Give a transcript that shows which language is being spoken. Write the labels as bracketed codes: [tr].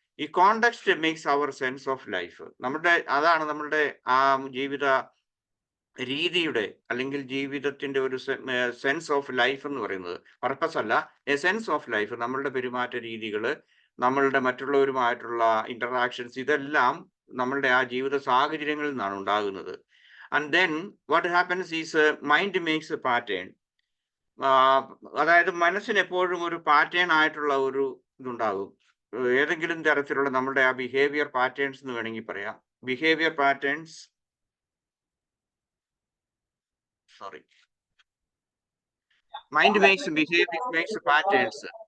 [en] ഈ context makes our sense of life. [ml] അതാണ് നമ്മളുടെ ആ ജീവിത രീതിയുടെ അല്ലെങ്കിൽ ജീവിതത്തിന്റെ ഒരു സെൻസ് ഓഫ് ലൈഫ് എന്ന് പറയുന്നത്. പർപ്പസ് അല്ല, എ സെൻസ് ഓഫ് ലൈഫ്. നമ്മളുടെ പെരുമാറ്റ രീതികൾ, നമ്മളുടെ മറ്റുള്ളവരുമായിട്ടുള്ള ഇന്ററാക്ഷൻസ്, ഇതെല്ലാം നമ്മളുടെ ആ ജീവിത സാഹചര്യങ്ങളിൽ നിന്നാണ് ഉണ്ടാകുന്നത്. [en] And then what happens is mind makes a pattern. [ml] അതായത് മനസ്സിന് എപ്പോഴും ഒരു പാറ്റേൺ ആയിട്ടുള്ള ഒരു ഇതുണ്ടാകും. ഏതെങ്കിലും തരത്തിലുള്ള നമ്മുടെ ആ ബിഹേവിയർ പാറ്റേൺസ് എന്ന് വേണമെങ്കിൽ പറയാം. [en] Behaviour patterns, mind makes patterns.